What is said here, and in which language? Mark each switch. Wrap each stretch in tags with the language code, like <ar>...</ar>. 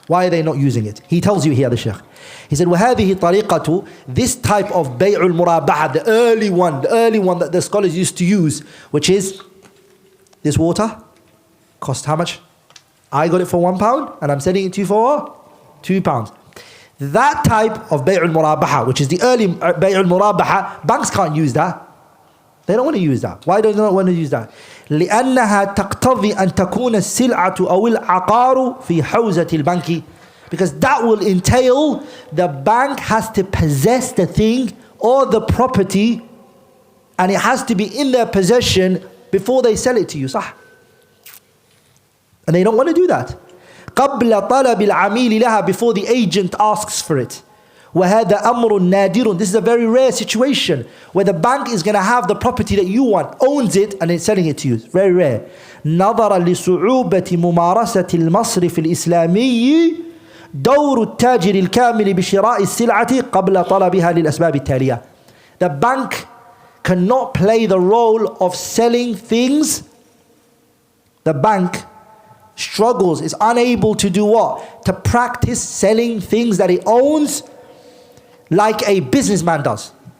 <en>Why are they not using it? He tells you here, the Shaykh. He said,</en> <ar>وَهَذِهِ طَرِيقَةُ,</ar> <en>this type of Bay'ul al-Murabaḥah, the early one that the scholars used to use, which is this water, cost how much? I got it for £1 and I'm selling it to you for £2. That type of Bay'ul al-Murabaḥah, which is the early Bay'ul al-Murabaḥah, banks can't use that. They don't want to use that. Why do they not want to use that?</en> <ar>لأنها تقتضي أن تكون السلعة أو العقار في حوزة البنك.</ar> <en>Because that will entail the bank has to possess the thing or the property, and it has to be in their possession before they sell it to you.</en> <ar>صح?</ar> <en>And they don't want to do that.</en> <ar>قبل طلب العميل لها,</ar> <en>before the agent asks for it.</en> <ar>وهذا أمر نادر.</ar> <en>This is a very rare situation where the bank is going to have the property that you want, owns it, and it's selling it to you. It's very rare.</en> <ar>نظرا لصعوبة ممارسة المصرف الإسلامي دور التاجر الكامل بشراء السلعة قبل طلبها للأسباب التالية.</ar> <en>The bank cannot play the role of selling things. The bank struggles, is unable to do what? To practice selling things that it owns like a businessman does.</en>